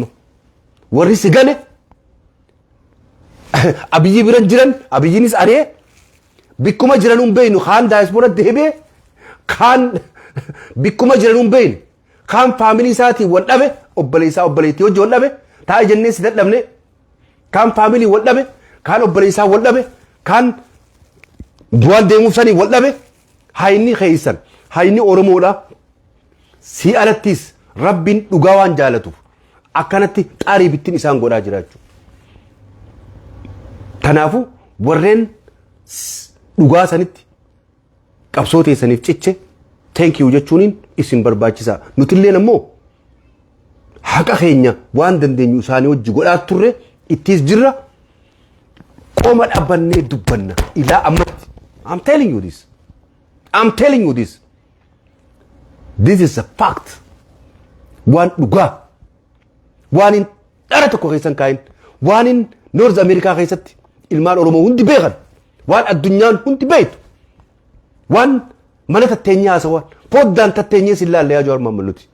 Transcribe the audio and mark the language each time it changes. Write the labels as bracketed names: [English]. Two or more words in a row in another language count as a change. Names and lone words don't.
[Oromo] Warri si gane Abiyyi biran jiran Abiyyiinis ari'ee bikkuma jiran hin beeynu kaan daayispooraa deebi'ee kaan bikkuma jiran hin beeynu kaan faamilii isaatiin wal dhabe obboleessaa obboleettii hojii wal dhabe taa'ee jennee si dadhabne kaan faamilii wal dhabe kaan obboleessaa wal dhabe kaan du'aan deemuuf sanii wal dhabe hayni keeysan hayni Oromoodha. Si alattis Rabbiin dhugaa waan jaalatuuf akkanatti xaarii bittiin isaan godhaa jira jechuudha. Kanaafuu warreen dhugaa sanitti qabsoo teessaniif ciche [English] thank you [Oromo] jechuuniin isin barbaachisaa. Nutilleen ammoo haqa keenya waan dandeenyu isaanii wajji godhaa turre ittis jirra qoma dhabbannee dubbanna ilaa ammatti. [English] I'm telling you this. I'm telling you this. This is a fact. [Oromo] Waan dhugaa. Waan in dhara tokko keessan kaayin. Waan in North America keessatti ilmaan Oromoo hundi beekan. Waan addunyaan hundi beektu. Waan mana tatteenyaa haasawaan. Poddaan tatteenyee si ilaalle yaa Jawaar Mohaammed nuti.